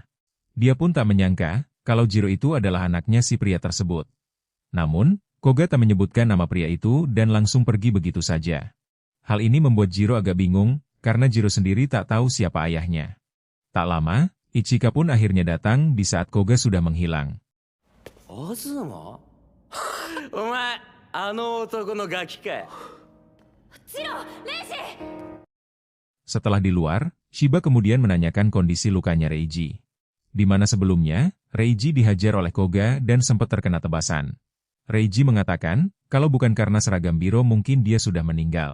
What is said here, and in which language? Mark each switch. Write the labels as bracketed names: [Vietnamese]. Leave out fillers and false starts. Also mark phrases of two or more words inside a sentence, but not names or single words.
[Indonesian] Dia pun tak menyangka, kalau Jiro itu adalah anaknya si pria tersebut. Namun, Koga tak menyebutkan nama pria itu dan langsung pergi begitu saja. Hal ini membuat Jiro agak bingung, karena Jiro sendiri tak tahu siapa ayahnya. Tak lama, Ichika pun akhirnya datang di saat Koga sudah menghilang. Azuma? [Japanese] お前、男のガキか? [Indonesian] Jiro, Reishi! Setelah di luar, Shiba kemudian menanyakan kondisi lukanya Reiji. Di mana sebelumnya, Reiji dihajar oleh Koga dan sempat terkena tebasan. Reiji mengatakan, kalau bukan karena seragam biru mungkin dia sudah meninggal.